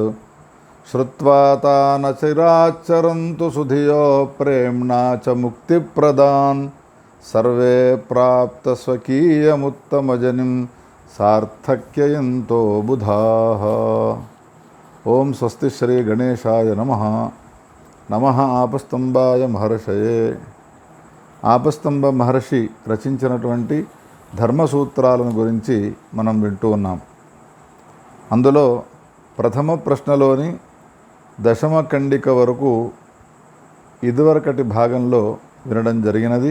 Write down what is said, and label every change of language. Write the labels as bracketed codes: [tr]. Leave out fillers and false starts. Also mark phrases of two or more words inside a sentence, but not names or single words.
[sa] श्रुत्वा तान् चिराच्चरन्तु सुधियो प्रेम्णा च मुक्तिप्रदान् सर्वे प्राप्तस्वकीयमुत्तमजनिं सार्थक्ययन्तो बुधाः। ओं स्वस्ति श्री गणेशाय नमः। नमः आपस्तम्भाय महर्षये. [te] ఆపస్తంభ మహర్షి రచించినటువంటి ధర్మసూత్రాలను గురించి మనం వింటూ ఉన్నాం. అందులో ప్రథమ ప్రశ్నలోని దశమ ఖండిక వరకు ఇదివరకటి భాగంలో వినడం జరిగినది.